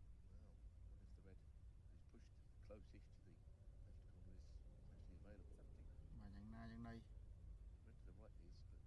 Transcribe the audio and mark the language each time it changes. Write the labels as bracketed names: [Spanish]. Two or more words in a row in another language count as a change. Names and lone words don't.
[English] Well, I wonder if the red is pushed close-ish to the left corner is actually available. [Khmer] បាទយ៉ាងណាយ៉ាងណី [English] Red to the right is